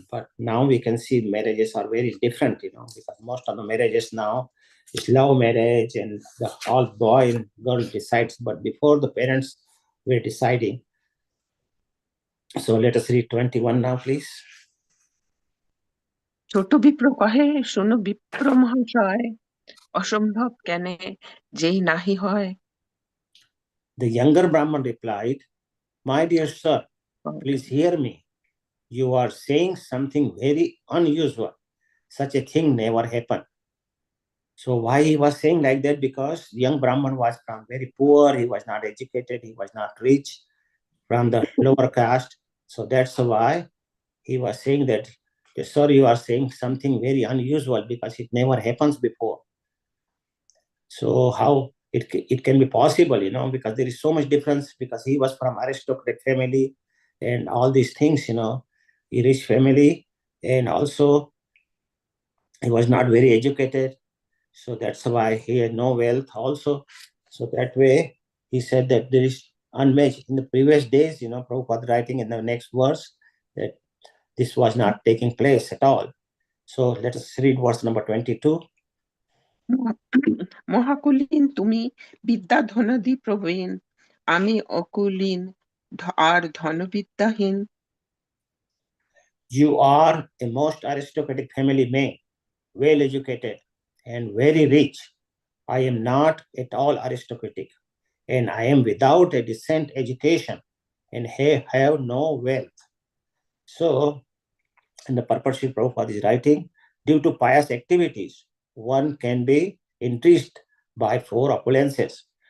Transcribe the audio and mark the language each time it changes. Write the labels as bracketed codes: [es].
[en] But now we can see marriages are very different, because most of the marriages now is love marriage, and all boy and girl decides. But before, the parents were deciding. So let us read 21 now, please. [bn] ছোট বিপ্র কহে, শোনো বিপ্র মহাশয়, অসম্ভব কেনে যেই নাহি হয়। [en] The younger Brahman replied, my dear sir, please hear me. You are saying something very unusual. Such a thing never happened. So why he was saying like that? Because young Brahman was from very poor. He was not educated. He was not rich, from the lower caste. So that's why he was saying that, sir, you are saying something very unusual because it never happens before. So how it can be possible, because there is so much difference, because he was from aristocratic family and all these things, a rich family, and also he was not very educated. So that's why he had no wealth also. So that way he said that there is unmatched. In the previous days, Prabhupada writing in the next verse that this was not taking place at all. So let us read verse number 22. [bn] মহাকুলীন তুমি বিদ্যা ধনদি প্রবীণ, আমি অকুলীন আর ধনবিদ্যাহীন। [en] You are a most aristocratic family man, well educated and very rich. I am not at all aristocratic, and I am without a decent education and have no wealth. So, in the purpose Prabhupada is writing, due to pious activities, one can be enriched by 4 opulences.